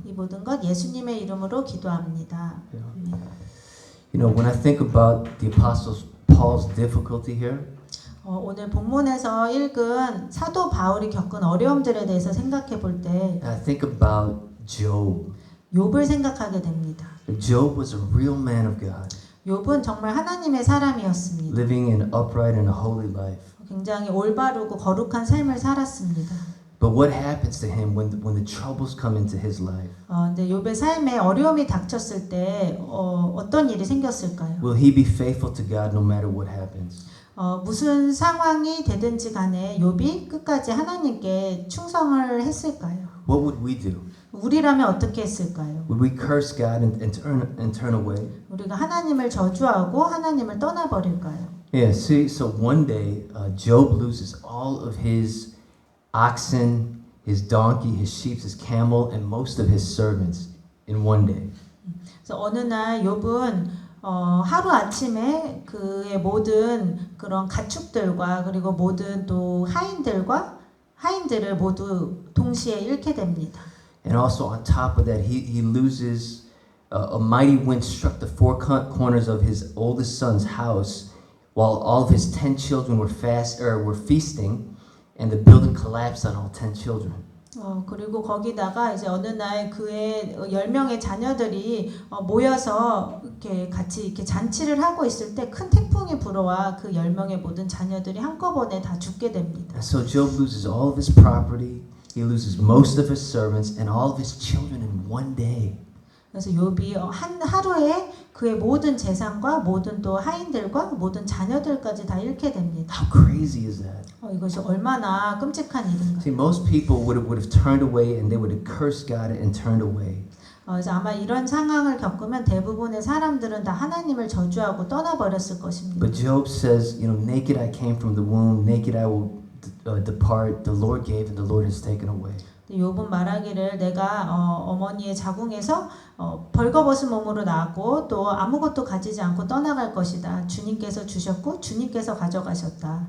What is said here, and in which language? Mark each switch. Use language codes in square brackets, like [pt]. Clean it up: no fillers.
[ko] 이 모든 것 예수님의 이름으로 기도합니다. [en] You know, when I think about the Apostle Paul's difficulty here, [ko] 오늘 본문에서 읽은 사도 바울이 겪은 어려움들에 대해서 생각해 볼 때 [en] I think about Job. [ko] 욥을 생각하게 됩니다. [en] Job was a real man of God, [ko] 욥은 정말 하나님의 사람이었습니다. [en] living an upright and a holy life. [ko] 굉장히 올바르고 거룩한 삶을 살았습니다. [en] But what happens to him when the troubles come into his life? [ko] 근데 욥의 삶에 어려움이 닥쳤을 때 어떤 일이 생겼을까요? [en] Will he be faithful to God no matter what happens? [ko] 무슨 상황이 되든지 간에 욥이 끝까지 하나님께 충성을 했을까요? [en] What would we do? [ko] 우리라면 어떻게 했을까요? [en] Would we curse God and turn away? [ko] 우리가 하나님을 저주하고 하나님을 떠나버릴까요? [en] Yeah, see, so one day Job loses all of his oxen, his donkey, his sheep, his camel, and most of his servants in one day. [ko] 그래서 어느 날 욥은 하루 아침에 그의 모든 그런 가축들과 그리고 모든 또 하인들을 모두 동시에 잃게 됩니다. [en] And also on top of that, he loses a mighty wind struck the four corners of his oldest son's house, while all of his 10 children were feasting, and the building collapsed on all 10 children. [ko] 그리고 거기다가 이제 어느 날 그의 10명의 자녀들이 모여서 이렇게 같이 이렇게 잔치를 하고 있을 때 큰 태풍이 불어와 그 10명의 모든 자녀들이 한꺼번에 다 죽게 됩니다. [en] And so Job loses all of his property, he loses most of his servants, and all of his children in one day. [ko] 그래서 욥이 한 하루에 그의 모든 재산과 모든 또 하인들과 모든 자녀들까지 다 잃게 됩니다. [en] How crazy is that? [ko] 이것이 얼마나 끔찍한 일인가요? [en] See, most people would have turned away and they would have cursed God and turned away. [ko] 그래서 아마 이런 상황을 겪으면 대부분의 사람들은 다 하나님을 저주하고 떠나버렸을 것입니다. [en] But Job says, you know, naked I came from the womb, naked I will depart. The Lord gave and the Lord has taken away. [ko] 욥은 말하기를 내가 어머니의 자궁에서 벌거벗은 몸으로 나왔고 또 아무것도 가지지 않고 떠나갈 것이다. 주님께서 주셨고 주님께서 가져가셨다.